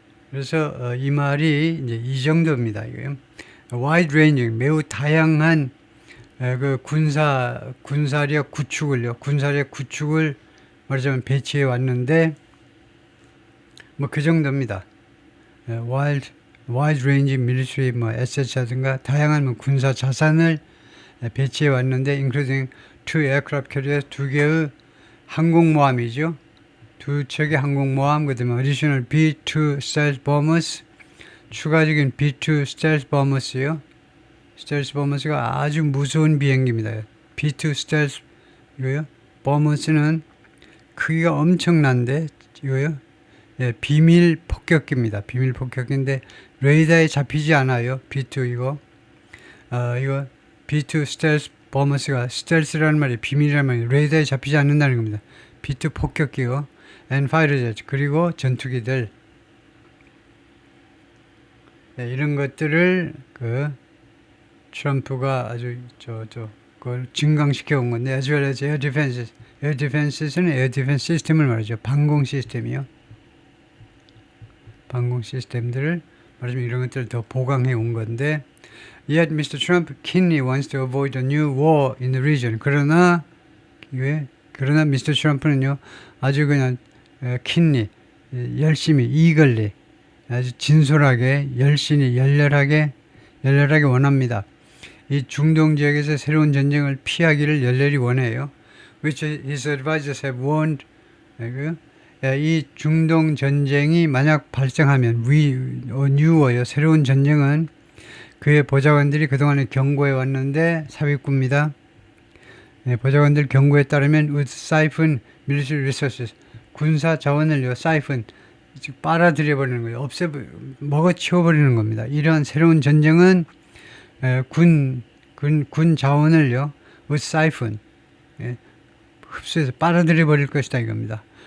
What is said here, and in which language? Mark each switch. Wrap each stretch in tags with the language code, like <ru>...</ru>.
<ko>그래서 이 말이 이제 이 정도입니다. 이거요.</ko> <en>wide ranging,</en> <ko>매우 다양한 그 군사력 구축을 말하자면 배치해 왔는데 뭐 그 정도입니다.</ko> <en>wide ranging military</en> <ko>뭐 assets라든가 다양한 뭐 군사 자산을 배치해 왔는데</ko> <en>including 2 aircraft carriers,</en> <ko>2개의 항공모함이죠. 2척의 항공모함, 그 다음에</ko> <en>additional B-2 stealth bombers,</en> <ko>추가적인 B-2 stealth bombers요. stealth bombers가 아주 무서운 비행기입니다. B-2 stealth 이거요. bombers는 크기가 엄청난데 이거요. 예, 비밀 폭격기입니다. 비밀 폭격기인데 레이더에 잡히지 않아요. B-2 이거 B-2 stealth bombers가 stealth라는 말이 비밀이라는 말이 레이더에 잡히지 않는다는 겁니다. B-2 폭격기요.</ko> <en>and fighter jets, 그리고 전투기들.</en> <ko>네, 이런 것들을 트럼프가 아주 그걸 증강시켜 온 건데,</ko> <en>as well as air defenses.</en> <ko>air defenses는 air defense 시스템을 말하죠. 방공 시스템이요. 방공 시스템들을 말하자면 이런 것들을 더 보강해 온 건데,</ko> <en>yet Mr. Trump keenly wants to avoid a new war in the region.</en> <ko>그러나 Mr. 트럼프는요 아주 그냥 keenly, 열심히, eagerly, 아주 진솔하게, 열렬하게 원합니다. 이 중동 지역에서 새로운 전쟁을 피하기를 열렬히 원해요.</ko> <en>Which his advisors have warned.</en> <ko>이 중동 전쟁이 만약 발생하면 new war요. 새로운 전쟁은 그의 보좌관들이 그동안에 경고해 왔는데 삽입구입니다. 보좌관들 경고에 따르면</ko> <en>would siphon military resources.</en> <ko>군사 자원을요, siphon, 즉 빨아들여 버리는 거예요. 먹어치워 버리는 겁니다. 이러한 새로운 전쟁은 군 자원을요, with siphon, 흡수해서 빨아들여 버릴 것이다 이겁니다.</ko>